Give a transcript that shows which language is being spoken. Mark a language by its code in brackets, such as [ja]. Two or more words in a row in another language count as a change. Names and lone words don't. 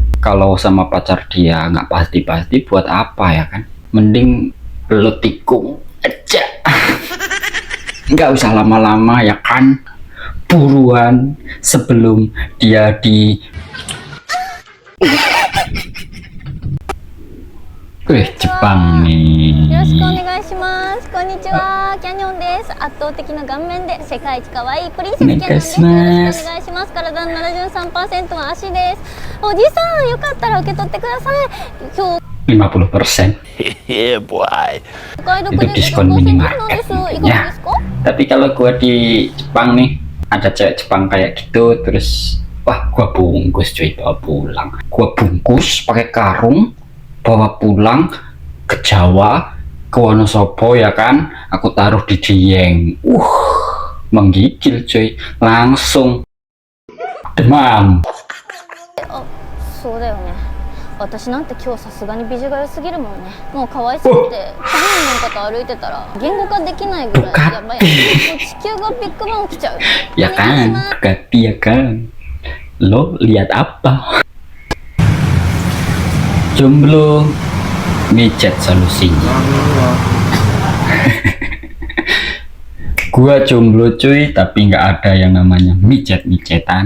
[id] Kalau sama pacar dia nggak pasti-pasti buat apa ya kan, mending lo tikung aja. Nggak usah lama-lama ya kan, buruan sebelum dia di Jepang nih. [ja] よろしくお願いします。こんにちは、キャニオンです。圧倒的な顔面で世界一可愛いプリンセスキャニオンです。よろしくお願いします。体の 73% は足です。おじさん、よかったら受け取ってください。今日 50%. お買い得 [id] Itu [ja] で [id] diskon [ja] 50% なんで [id] minimarket [ja] す。いかが [id] ya. [ja] ですか？ [id] Tapi kalau gua di Jepang nih, ada cewek Jepang kayak gitu, terus wah gua bungkus cuy, bawa pulang. Gua bungkus pakai karung, bawa pulang ke Jawa, ke Wonosobo ya kan. Aku taruh di Dieng. Menggigil cuy, langsung demam. [ja] そうだよね。私なんて今日さすがに美女が良すぎるもんね。もう可愛すぎて次の方歩いてたら言語化できないぐらいやばい。もう地球がビッグバン起きちゃう。 [id] Ya kan, Bugatti ya kan. Lo lihat apa? Jomblo micet solusinya. Gua jomblo cuy, tapi nggak ada yang namanya micet-micetan.